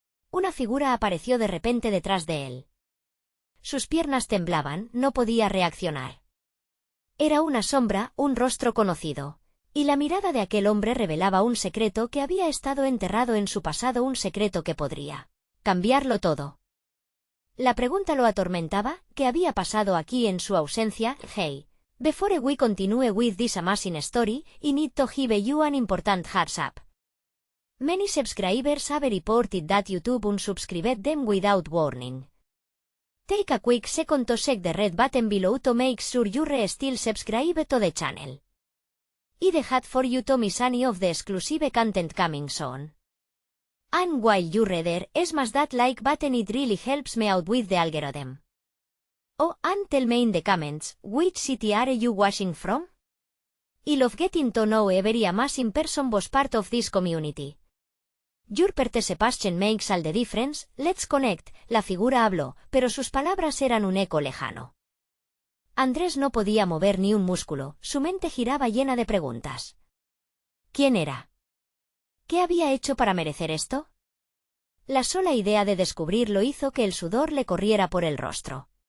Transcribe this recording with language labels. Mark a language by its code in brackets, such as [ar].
[es] Una figura apareció de repente detrás de él. Sus piernas temblaban, no podía reaccionar. Era una sombra, un rostro conocido, y la mirada de aquel hombre revelaba un secreto que había estado enterrado en su pasado, un secreto que podría cambiarlo todo. La pregunta lo atormentaba: ¿qué había pasado aquí en su ausencia? [en] Hey, before we continue with this amazing story, I need to give you an important heads up. Many subscribers have reported that YouTube unsubscribed them without warning. Take a quick second to check the red button below to make sure you're still subscribed to the channel. I'd hate for you to miss any of the exclusive content coming soon. And while you're there, smash that like button, it really helps me out with the algorithm. Oh, and tell me in the comments, which city are you watching from? I love getting to know every amazing person was part of this community. Your participation makes all the difference. Let's connect. [es] La figura habló, pero sus palabras eran un eco lejano. Andrés no podía mover ni un músculo, su mente giraba llena de preguntas. ¿Quién era? ¿Qué había hecho para merecer esto? La sola idea de descubrirlo hizo que el sudor le corriera por el rostro.